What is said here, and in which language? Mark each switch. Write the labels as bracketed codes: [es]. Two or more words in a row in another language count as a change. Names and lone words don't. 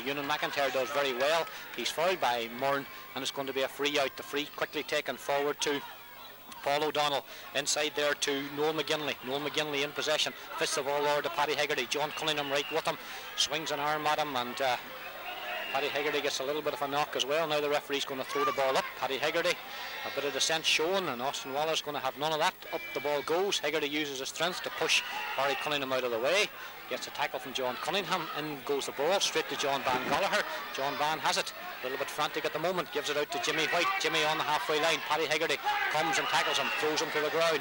[en] Ewan McIntyre does very well. He's fouled by Murn, and it's going to be a free out. The free quickly taken forward to Paul O'Donnell inside there to Noel McGinley. Noel McGinley in possession. Fists the ball over to Paddy Hegarty. John Cunningham right with him. Swings an arm at him, and Paddy Hegarty gets a little bit of a knock as well. Now the referee's going to throw the ball up. Paddy Hegarty, a bit of descent shown, and Austin Wallace going to have none of that. Up the ball goes. Hegarty uses his strength to push Barry Cunningham out of the way. Gets a tackle from John Cunningham. In goes the ball straight to John Van Gallagher. John Van has it. A little bit frantic at the moment. Gives it out to Jimmy White. Jimmy on the halfway line. Paddy Hegarty comes and tackles him. Throws him to the ground.